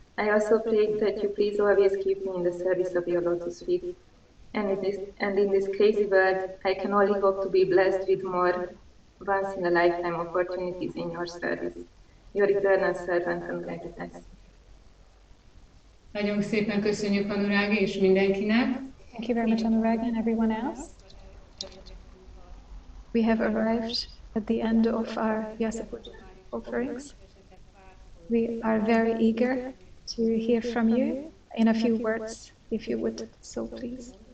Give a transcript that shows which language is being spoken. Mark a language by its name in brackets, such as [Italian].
[English] I also pray that you please always keep me in the service of your lotus feet. And in this crazy world, I can only hope to be blessed with more once-in-a-lifetime opportunities in your service. your eternal servant and guidance. [Hungarian] Nagyon szépen köszönjük Anurag és mindenkinek. [English] Thank you very much, Anurag, and everyone else. We have arrived at the end of our Vyasa Puja offerings. We are very eager to hear from you in a few words, if you would, so please.